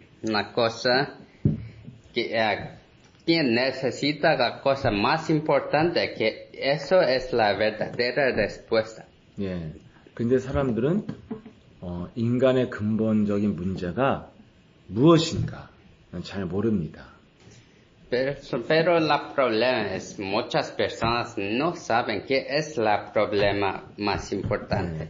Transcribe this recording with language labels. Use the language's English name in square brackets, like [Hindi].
[Spanish] Una cosa que quien necesita la cosa más importante, que eso es la verdadera respuesta. [Korean] 예. 근데 사람들은 인간의 근본적인 문제가 무엇인가 잘 모릅니다. [Spanish] Pero el problema es muchas personas no saben qué es el problema más importante.